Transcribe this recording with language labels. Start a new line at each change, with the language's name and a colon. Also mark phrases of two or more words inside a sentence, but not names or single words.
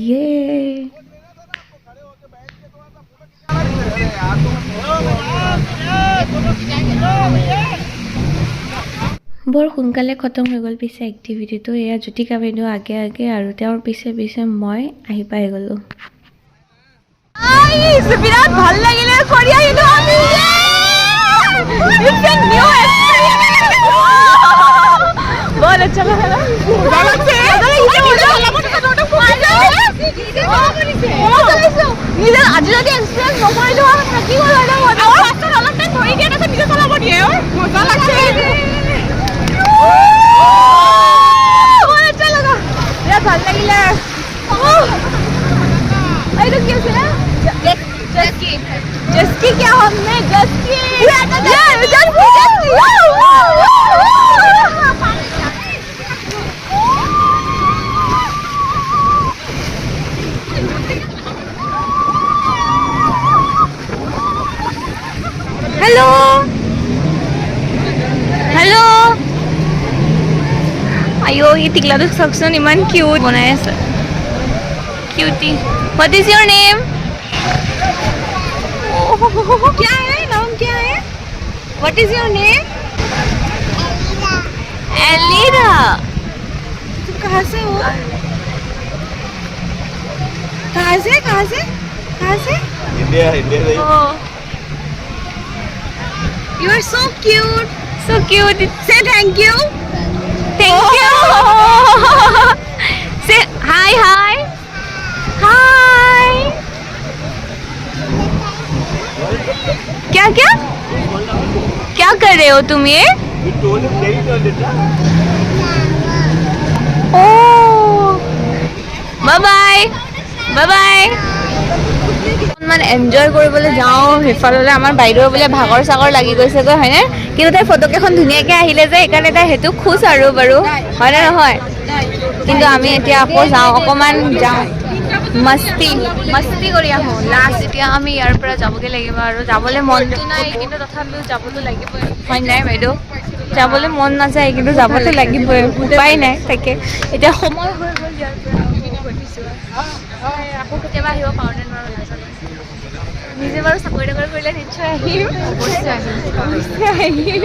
Assamese: বৰ সোনকালে খতম হৈ গ'ল পিছে এক্টিভিটিটো এয়া জ্যোতিকা বাইদেউ আগে আগে আৰু তেওঁৰ পিছে পিছে মই আহি পাই গ'লোঁ বিৰাট ভাল লাগিলে কৰি আহিলোঁ আমি
Hindi: बहुत अच्छा लगा
Assamese: নিজে আজি যদি এক্সপিৰিয়েঞ্চ নকৰিলো কি হ'ল অলপ টাইম ধৰি দিয়ে তাৰপিছত নিজে চলাব দিয়ে মজা লাগছে
Hindi: बहुत अच्छा लगा
Assamese: বিৰাট ভাল লাগিলে এইটো কি আছিলে
Hindi: जस्की क्या हमने जस्की हेलो हेलो आयो ये
Assamese: टिकलाটো চাওকচোন ইমান কিউট বনাই আছে কিউটি
English: what is your name
Hindi: क्या है नाम क्या है
English: what is your name
Hindi: एलिरा तुम कहाँ से हो कहाँ से इंडिया
English: You are so cute. Say thank you. Say hi.
Hindi: क्या कर रहे हो तुम ये? ओह,
English: bye bye.
Assamese: মানে এনজয় কৰিবলৈ যাওঁ সেইফাললৈ আমাৰ বাইদেউ বোলে ভাগৰ চাগৰ লাগি গৈছেগৈ হয়নে কিন্তু তাই ফটোকেইখন ধুনীয়াকৈ আহিলে যে সেইকাৰণে তাই সেইটো খুচ আৰু বাৰু হয়নে নহয় কিন্তু আমি এতিয়া আকৌ যাওঁ অকণমান যাওঁ মস্তি মস্তি কৰি আহোঁ লাষ্ট এতিয়া আমি ইয়াৰ পৰা যাবগৈ লাগিব আৰু যাবলৈ মনটো নাই কিন্তু তথাপিও যাবতো লাগিবই হয় নাই বাইদেউ যাবলৈ মন নাযায় কিন্তু যাবতো লাগিবই উপায় নাই তাকে এতিয়া সময় হৈ গ'ল ইয়াৰ পৰা ঘটিছোঁ আকৌ কেতিয়াবা আহিব পাৰোঁ নে নোৱাৰোঁ নাজানো নিজে বাৰু চাকৰি তাকৰি কৰিলে নিশ্চয় আহিম অৱশ্যে আহিম